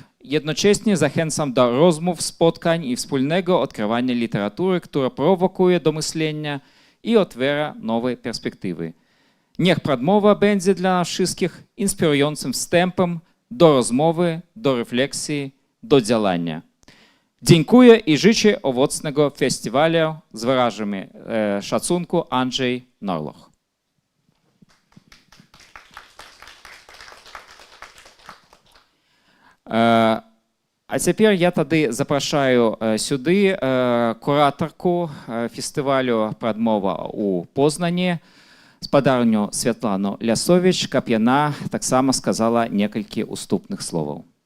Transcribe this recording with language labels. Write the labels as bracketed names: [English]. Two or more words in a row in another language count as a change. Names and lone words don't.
[Polish] Jednocześnie zachęcam do rozmów, spotkań i wspólnego odkrywania literatury, która prowokuje do myślenia i otwiera nowe perspektywy. Niech Pradmowa będzie dla nas wszystkich inspirującym wstępem do rozmowy, do refleksji, do działania. Dziękuję i życzę owocnego festiwalu. Z wyrazami szacunku, Andrzej Norloch. [Belarusian] А цяпер я тады запрашаю сюды куратарку фестывалю Прадмова ў Познані, спадарню Святлану Лясовіч, каб яна таксама сказала некалькі уступных словаў.